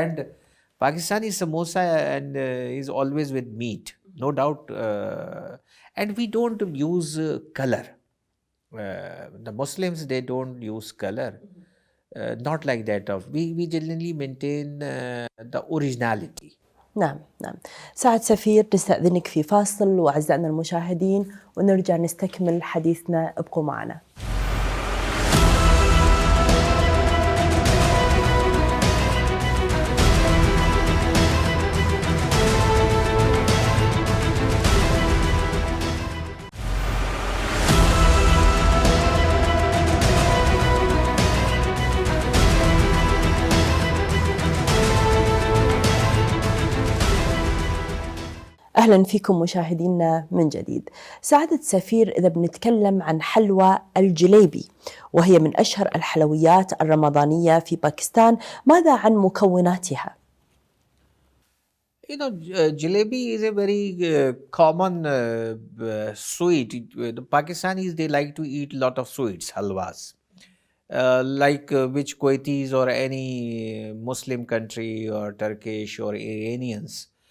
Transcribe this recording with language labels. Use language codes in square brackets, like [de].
[en] And Pakistani samosa and is always with meat, no doubt. And we don't use color. The Muslims, they don't use color. Not like that. We generally maintain the originality. [ar] نعم. سعد سفير، نستأذنك في فاصل وأعزائنا المشاهدين ونرجع نستكمل حديثنا، ابقوا معنا. أهلا فيكم مشاهدينا من جديد. سعادة سفير، إذا بنتكلم عن حلوى الجليبي وهي من أشهر الحلويات الرمضانية في باكستان، ماذا عن مكوناتها؟ [en] Jalebi is a very common sweet. The Pakistanis, they like to eat lot of sweets, halwas, like which Kuwaitis or any Muslim country or Turkish or Iranians.